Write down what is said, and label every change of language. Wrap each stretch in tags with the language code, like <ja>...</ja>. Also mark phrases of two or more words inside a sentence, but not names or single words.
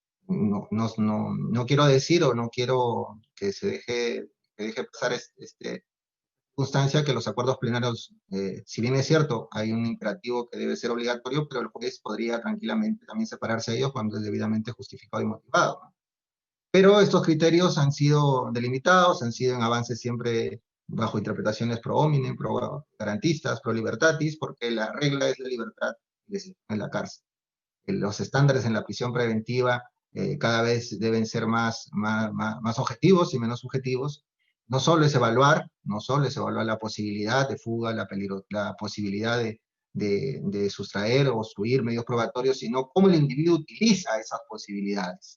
<es>no quiero decir o no quiero que se deje pasar circunstancia que los acuerdos plenarios, si bien es cierto, hay un imperativo que debe ser obligatorio, pero el juez podría tranquilamente también separarse de ellos cuando es debidamente justificado y motivado, ¿no? Pero estos criterios han sido delimitados, han sido en avances siempre bajo interpretaciones</es> <la>pro hominem,</la> <es>pro garantistas,</es> <la>pro libertatis,</la> <es>porque la regla es la libertad en la cárcel. Los estándares en la prisión preventiva cada vez deben ser más objetivos y menos subjetivos. No solo es evaluar la posibilidad de fuga, la posibilidad de sustraer o obstruir medios probatorios, sino cómo el individuo utiliza esas posibilidades.</es>